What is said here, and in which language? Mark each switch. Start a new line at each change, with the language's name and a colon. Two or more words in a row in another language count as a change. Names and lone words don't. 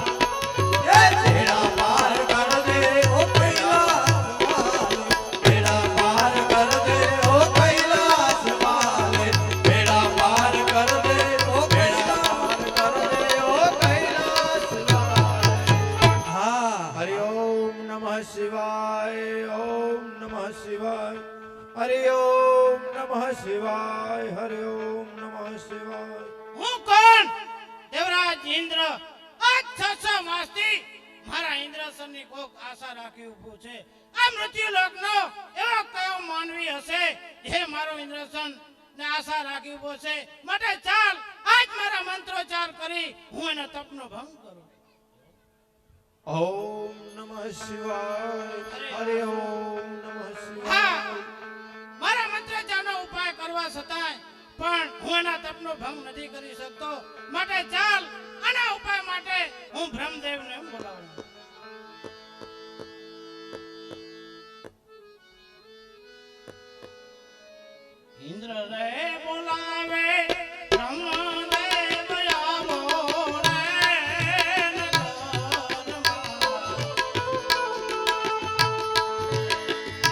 Hindi: ए तेरा पार कर दे ओ कैलाश वाले बेड़ा पार कर दे ओ कैलाश वाले बेड़ा पार कर दे ओ बेड़ा पार कर दे ओ कैलाश वाले हाँ
Sanskrit: हरि ओम नमः शिवाय ओम नमः शिवाय हरि ओम नमः शिवाय हरि ओम नमः शिवाय
Gujarati: હું કોણ દેવરાજ ઇન્દ્ર આ 600 માસથી મારા ઇન્દ્રસનની કોક આશા રાખી ઊભું છે આ મૃત્યુ લોકનો એવો કયો માનવી હશે જે મારો ઇન્દ્રસન ને આશા રાખી ઊભો છે માટે ચાલ આજ મારા મંત્રોચ્ચાર કરી હું એના તપનો ભંગ કરું
Sanskrit: ओम नमः शिवाय हरि ओम नमः शिवाय
Gujarati: હા મારા મંત્રોચ્ચારનો ઉપાય કરવા છતાંય પણ હું એના તપનો ભંગ નથી કરી શકતો માટે ચાલ આના ઉપાય માટે હું બ્રહ્મદેવને બોલાવું ઇન્દ્ર રે બોલાવે બ્રહ્મદેવ આવો રે નગરમાં.